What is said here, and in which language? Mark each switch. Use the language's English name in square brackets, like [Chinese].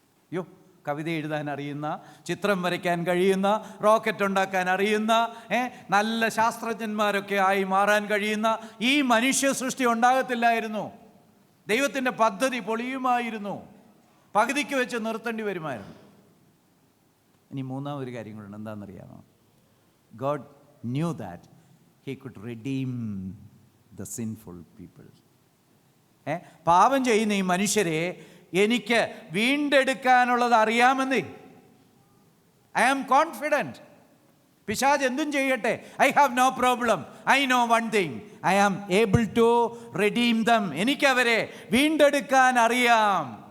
[Malayalam] അയ്യോ, കവിത എഴുതാൻ അറിയുന്ന, ചിത്രം വരയ്ക്കാൻ കഴിയുന്ന, റോക്കറ്റ് ഉണ്ടാക്കാൻ അറിയുന്ന, നല്ല ശാസ്ത്രജ്ഞന്മാരൊക്കെ ആയി മാറാൻ കഴിയുന്ന ഈ മനുഷ്യ സൃഷ്ടി ഉണ്ടാകത്തില്ലായിരുന്നു. ദൈവത്തിൻ്റെ പദ്ധതി പൊളിയുമായിരുന്നു, പകുതിക്ക് വെച്ച് നിർത്തേണ്ടി വരുമായിരുന്നു. ഇനി മൂന്നാമതൊരു കാര്യം കൂടെ എന്താണെന്നറിയാമോ? [English] God knew that he could redeem the sinful people. [Malayalam] പാപം ചെയ്യുന്ന ഈ മനുഷ്യരെ എനിക്ക് വീണ്ടെടുക്കാനുള്ളത് അറിയാമെന്നേ. [English] I am confident. [Malayalam] പിശാച് എന്തും ചെയ്യട്ടെ, [English] I have no problem. I know one thing, I am able to redeem them. [Malayalam] എനിക്കവരെ വീണ്ടെടുക്കാൻ അറിയാം.